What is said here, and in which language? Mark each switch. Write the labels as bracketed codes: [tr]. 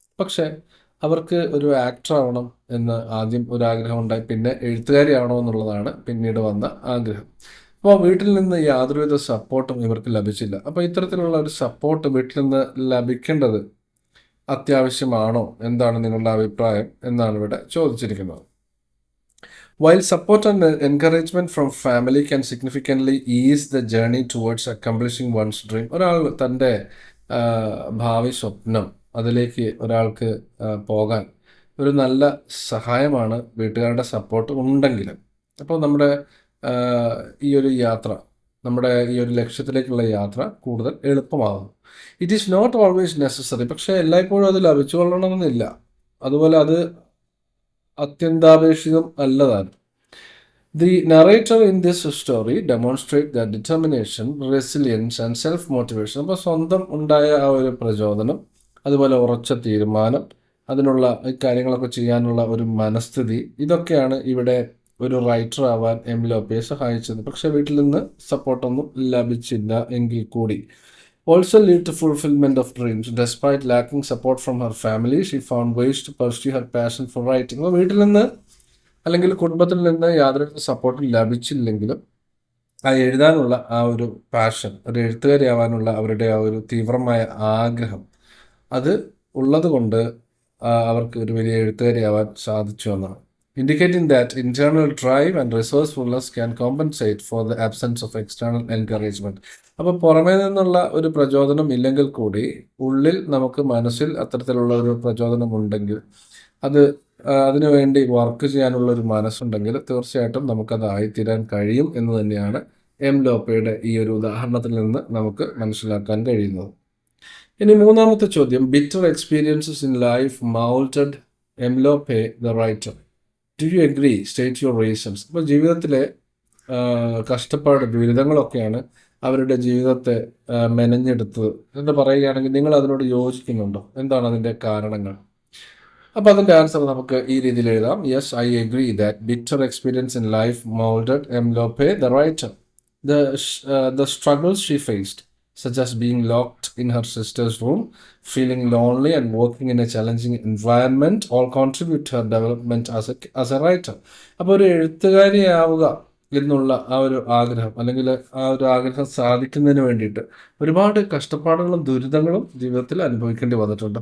[ml] പക്ഷേ അവർക്ക് ഒരു ആക്ടർ ആവണം എന്ന് ആദ്യം ഒരു ആഗ്രഹം ഉണ്ടായി. പിന്നെ എഴുത്തുകാരി ആവണമെന്നുള്ളതാണ് പിന്നീട് വന്ന ആഗ്രഹം. അപ്പോൾ വീട്ടിൽ നിന്ന് യാതൊരുവിധ സപ്പോർട്ടും ഇവർക്ക് ലഭിച്ചില്ല. അപ്പോൾ ഇത്തരത്തിലുള്ള ഒരു സപ്പോർട്ട് വീട്ടിൽ നിന്ന് ലഭിക്കേണ്ടത് അത്യാവശ്യമാണോ? എന്താണ് നിങ്ങളുടെ അഭിപ്രായം എന്നാണ് ഇവിടെ ചോദിച്ചിരിക്കുന്നത്. [en] While support and encouragement from family can significantly ease the journey towards accomplishing one's dream. [ml] ഒരാൾ തൻ്റെ ഭാവി സ്വപ്നം അതിലേക്ക് ഒരാൾക്ക് പോകാൻ ഒരു നല്ല സഹായമാണ് വീട്ടുകാരുടെ സപ്പോർട്ട് ഉണ്ടെങ്കിലും. അപ്പോൾ നമ്മുടെ ഈ ഒരു യാത്ര, നമ്മുടെ ഈ ഒരു ലക്ഷ്യത്തിലേക്കുള്ള യാത്ര കൂടുതൽ എളുപ്പമാകുന്നു. [en] It is not always necessary. [ml] പക്ഷേ എല്ലായ്പ്പോഴും അത് ലഭിച്ചുകൊള്ളണമെന്നില്ല. അതുപോലെ അത് അത്യന്താപേക്ഷിതം അല്ലതാണ്. [en] The narrator in this story demonstrate that determination, resilience and self-motivation. [ml] അപ്പോൾ സ്വന്തം ഉണ്ടായ ആ ഒരു പ്രചോദനം, അതുപോലെ ഉറച്ച തീരുമാനം, അതിനുള്ള കാര്യങ്ങളൊക്കെ ചെയ്യാനുള്ള ഒരു മനസ്ഥിതി, ഇതൊക്കെയാണ് ഇവിടെ ഒരു റൈറ്റർ ആവാൻ എം ലോപ്പയെ സഹായിച്ചത്. പക്ഷേ വീട്ടിൽ നിന്ന് സപ്പോർട്ടൊന്നും ലഭിച്ചില്ല എങ്കിൽ കൂടി. [en] Also lead to fulfillment of dreams. Despite lacking support from her family, she found ways to pursue her passion for writing. [ml] അപ്പോൾ വീട്ടിൽ നിന്ന് അല്ലെങ്കിൽ കുടുംബത്തിൽ നിന്ന് യാതൊരു സപ്പോർട്ടും ലഭിച്ചില്ലെങ്കിലും ആ എഴുതാനുള്ള ആ ഒരു പാഷൻ, ഒരു എഴുത്തുകാരിയാവാനുള്ള അവരുടെ ആ ഒരു തീവ്രമായ ആഗ്രഹം, അത് ഉള്ളത് കൊണ്ട് അവർക്ക് ഒരു വലിയ എഴുത്തുകാരിയാവാൻ സാധിച്ചു എന്നാണ്. [en] indicating that internal drive and resourcefulness can compensate for the absence of external encouragement. [ml] അപ്പോൾ പുറമേ നിന്നുള്ള ഒരു പ്രചോദനം ഇല്ലെങ്കിൽ കൂടി ഉള്ളിൽ നമുക്ക് മനസ്സിൽ അത്തരത്തിലുള്ള ഒരു പ്രചോദനം ഉണ്ടെങ്കിൽ അത് അതിനുവേണ്ടി വർക്ക് ചെയ്യാനുള്ള ഒരു മനസ്സുണ്ടെങ്കിൽ തീർച്ചയായിട്ടും നമുക്കത് ആയിത്തീരാൻ കഴിയും എന്ന് തന്നെയാണ് എം ലോപ്പയുടെ ഈ ഒരു ഉദാഹരണത്തിൽ നിന്ന് നമുക്ക് മനസ്സിലാക്കാൻ കഴിയുന്നത്. ഇനി മൂന്നാമത്തെ ചോദ്യം, [en] Bitter experiences in life moulded M Lope the writer. Do you agree? State your reasons. [ml] അപ്പോൾ ജീവിതത്തിലെ കഷ്ടപ്പാട് ദുരിതങ്ങളൊക്കെയാണ് അവരുടെ ജീവിതത്തെ മെനഞ്ഞെടുത്തത് എന്ന് പറയുകയാണെങ്കിൽ നിങ്ങൾ അതിനോട് യോജിക്കുന്നുണ്ടോ? എന്താണ് അതിൻ്റെ കാരണങ്ങൾ? അപ്പോൾ അതിൻ്റെ ആൻസർ നമുക്ക് ഈ രീതിയിൽ എഴുതാം. [en] Yes, I agree that bitter experience in life moulded M Lope the writer. The struggles she faced, such as being locked in her sister's room, feeling lonely and working in a challenging environment, all contribute to her development as a writer. [ml] അപ്പോൾ ഒരു എഴുത്തുകാരിയാവുക എന്നുള്ള ആ ഒരു ആഗ്രഹം അല്ലെങ്കിൽ ആ ഒരു ആഗ്രഹം സാധിക്കുന്നതിന് വേണ്ടിയിട്ട് ഒരുപാട് കഷ്ടപ്പാടുകളും ദുരിതങ്ങളും ജീവിതത്തിൽ അനുഭവിക്കേണ്ടി വന്നിട്ടുണ്ട്.